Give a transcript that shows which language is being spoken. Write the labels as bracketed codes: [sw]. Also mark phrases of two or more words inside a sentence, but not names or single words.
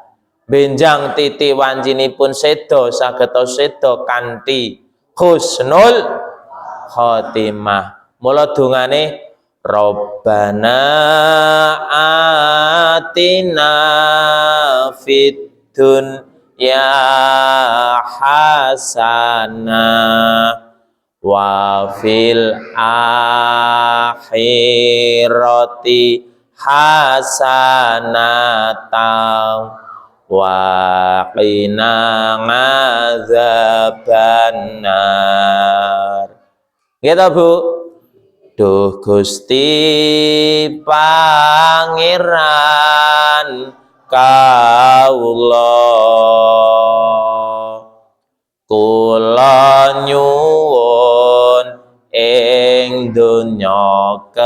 [jv] Benjang titi wancinipun sedo saged sedo kanthi [ar] حسن الخاتمة. [jv] Mula dongane [ar] ربنا آتنا في الدنيا حسنة وفي الآخرة حسنة وقنا عذاب النار. [id] Gitu Bu. [jv] Duh Gusti Pangeran kawula kula nyuwun ing donya